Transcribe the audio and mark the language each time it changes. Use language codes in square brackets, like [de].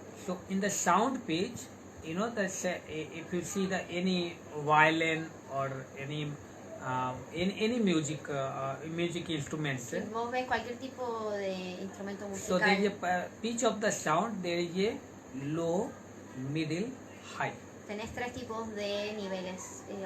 [en] So in the sound pitch, you know, if you see any violin or any any music instruments. [es] Si vos ves cualquier tipo de instrumento [en] So [es] musical. [en] there is a pitch of the sound. There is a low, middle, high. [es] Tenés tres tipos de niveles.